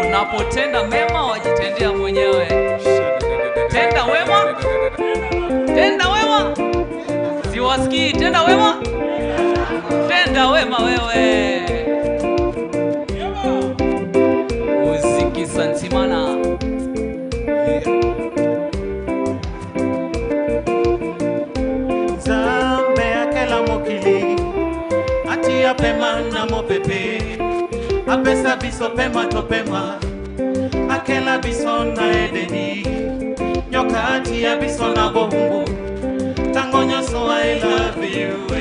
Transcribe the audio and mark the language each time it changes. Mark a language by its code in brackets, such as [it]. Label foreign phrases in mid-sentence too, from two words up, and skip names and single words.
[sw] Unapotenda mema wajitendea mwenyewe. Tenda wema. Tenda wema. Siwasikii, tenda wema. Tenda wema wewe. Muziki santimana. [ln] Zambe akela mokili atia pema na mopepe apesa biso pema to pema akela biso na edeni nyoka atia biso na bohumbu tango nyoso [en] I love you